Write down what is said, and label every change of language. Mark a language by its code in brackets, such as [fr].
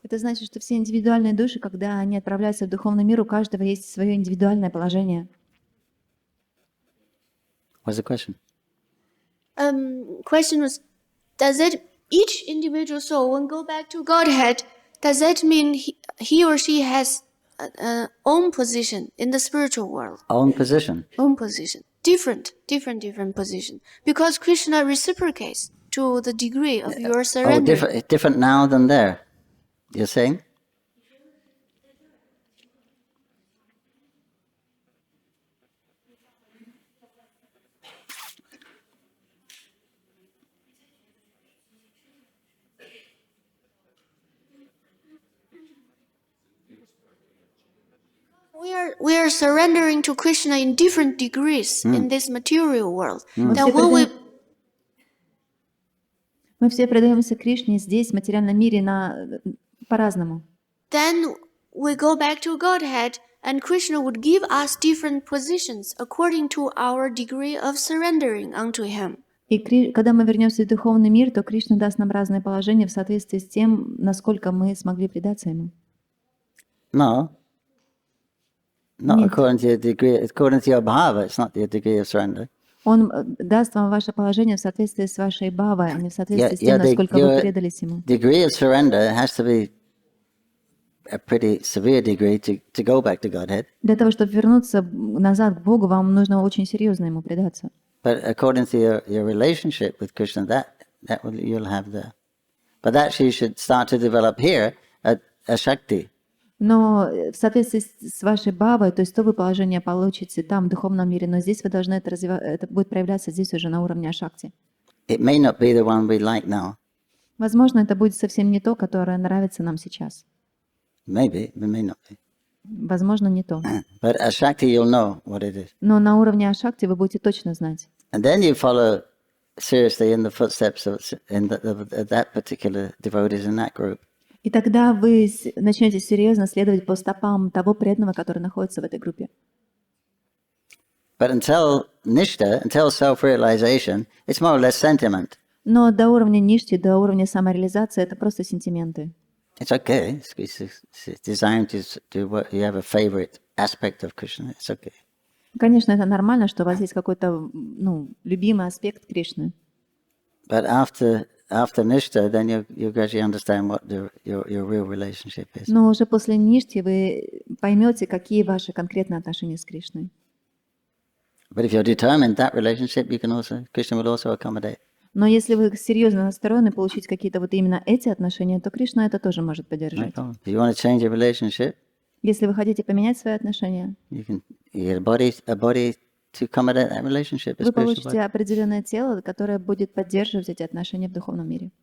[ru] Это значит, что все индивидуальные души, когда они отправляются в духовный мир, у каждого есть свое индивидуальное положение. [en] What's the question? Question was, does that each individual soul when go back to Godhead, does that mean he or she has own position in the spiritual world? Own position. Own position. Different position. Because Krishna reciprocates to the degree of your surrender. Different now than there. You're saying? We are surrendering to Krishna in different degrees in this material world. Then when we [ru] Мы все предаемся Кришне здесь, в материальном мире, по-разному. [en] then we go back to Godhead, and Krishna would give us different positions according to our degree of surrendering unto Him. [ru] И когда мы вернемся в духовный мир, то Кришна даст нам разные положения в соответствии с тем, насколько мы смогли предаться Ему. [en] No. Not according to your degree, according to your bhava, it's not your degree of surrender. [ru] Он даст вам ваше положение в соответствии с вашей бхавой, а не в соответствии с тем, насколько вы предались Ему. [en] Degree of surrender has to be a pretty severe degree to go back to Godhead. [ru] Для того, чтобы вернуться назад к Богу, вам нужно очень серьезно Ему предаться. [en] But according to your relationship with Krishna, that will, you'll have the. But actually, you should start to develop here a Shakti. [ru] Но в соответствии с вашей бхавой, то есть то вы положение получите там, в духовном мире, но здесь вы должны это будет проявляться здесь уже на уровне ашакти. [en] It may not be the one we like now. [ru] Возможно, это будет совсем не то, которое нравится нам сейчас. [en] Maybe, it may not be. [ru] Возможно, не то. [en] But a Shakti, you'll know what it is. [ru] Но на уровне ашакти вы будете точно знать. [en] And then you follow seriously in the footsteps of that particular devotees in that group. [ru] И тогда вы начнете серьезно следовать по стопам того преданного, который находится в этой группе. [en] But until nishta, until self-realization, it's more or less sentiment. [ru] Но до уровня ништи, до уровня самореализации это просто сентименты. [en] It's okay. It's designed to what you have a favorite aspect of Krishna. It's okay. [ru] Конечно, это нормально, что у вас есть какой-то, любимый аспект Кришны. [en] But after nishta, then you gradually understand what your real relationship is. [ru] Но уже после ништи вы поймете, какие ваши конкретные отношения с Кришной. [en] But if you're determined, that relationship, Krishna will also accommodate. [ru] Но если вы серьезно настроены получить какие-то вот именно эти отношения, то Кришна это тоже может поддержать. [en] If you want to change your relationship, [ru] Если вы хотите поменять свои отношения, [en] you get a body to accommodate that relationship. [ru] вы получите определенное тело, которое будет поддерживать эти отношения в духовном мире.